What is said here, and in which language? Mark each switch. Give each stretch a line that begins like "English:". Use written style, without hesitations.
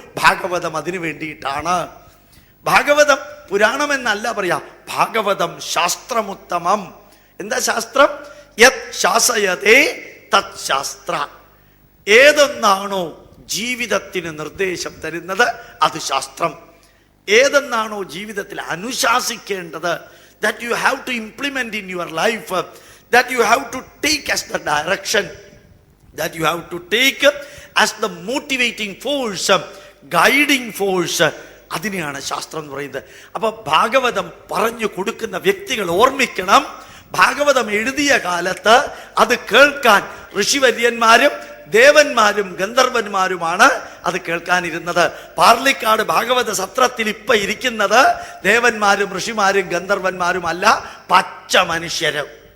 Malayalam: ഭാഗവതം അതിനു വേണ്ടിയിട്ടാണ്. ഭാഗവതം പുരാണം എന്നല്ല പറയാ, ഭാഗവതം ശാസ്ത്രമുത്തമം. എന്താ ശാസ്ത്രം?
Sanskrit: യത് ശാസയതേ തത് ശാസ്ത്ര.
Malayalam: ഏതെന്നാണോ ജീവിതത്തിന് നിർദ്ദേശം തരുന്നത് അത് ശാസ്ത്രം. ഏതെന്നാണോ ജീവിതത്തിൽ അനുശാസിക്കേണ്ടത്,
English: that you have to implement in your life, that you have to take as the direction, that you have to take as the motivating force, guiding force,
Malayalam: അതിനെയാണ് ശാസ്ത്രം എന്ന് പറയുന്നത്. അപ്പൊ ഭാഗവതം പറഞ്ഞു കൊടുക്കുന്ന വ്യക്തികൾ ഓർമ്മിക്കണം, ഭാഗവതം എഴുതിയ കാലത്ത് അത് കേൾക്കാൻ ഋഷിവര്യന്മാരും ദേവന്മാരും ഗന്ധർവന്മാരുമാണ് അത് കേൾക്കാനിരുന്നത്. പാർലിക്കാട് ഭാഗവത സത്രത്തിൽ ഇപ്പൊ ഇരിക്കുന്നത് ദേവന്മാരും ഋഷിമാരും ഗന്ധർവന്മാരും അല്ല, പച്ച മനുഷ്യരും.